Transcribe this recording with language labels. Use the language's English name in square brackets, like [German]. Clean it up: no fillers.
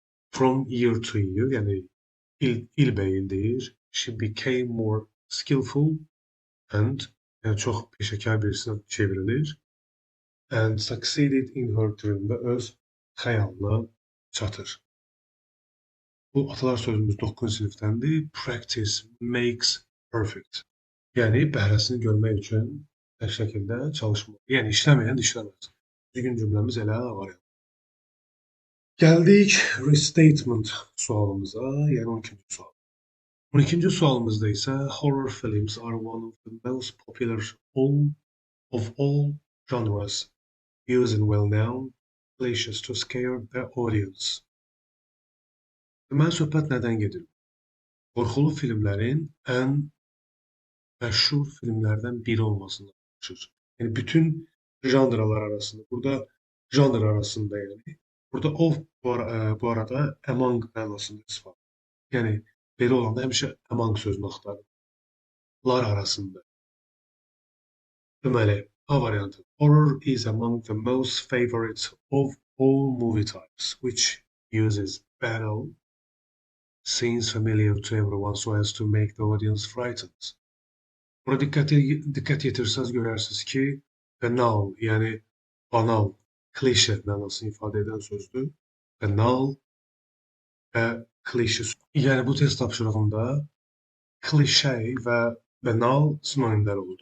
[English] From year to year, [Azerbaijani] yəni ilbəil deyir. [English] She became more skillful and [Azerbaijani] yəni çox peşəkar birisinə çevrilir. [English] And succeeded in her dream [Azerbaijani] və öz xəyalına çatır. Bu atalar sözümüz 9-cu sinifdəndir. [English] Practice makes perfect. [Azerbaijani] Yəni bəhrəsini görmək üçün hər şəkildə çalışmaq. Yəni işləməyən işləməz. Düzgün cümləmiz elə var. Gəldik restatement sualımıza, yəni 12-ci sual. 12-ci sualımızda isə [English] horror films are one of the most popular of all genres, using well-known cliches to scare the audience. [Azerbaijani] Deməli, söhbət nədən gedir? Qorxulu filmlərin ən məşhur filmlərdən biri olmasından danışır. Yəni, bütün janrlar arasında, janr arasında yəni. Burada of bu arada among mənasında istifadə. Yəni, belə olanda həmişə among sözünü axtarır. Lar arasında. Deməli, A variantı. [English] Horror is among the most favorite of all movie types, which uses battle scenes familiar to everyone so as to make the audience frightened. [Azerbaijani] Buna dikkat yetirseniz görərsiniz ki, banal, yəni banal, klişe mənasını ifadə edən sözdür. Banal və klişe. Yəni bu test tapşırığında klişe və banal sinonimlər olur.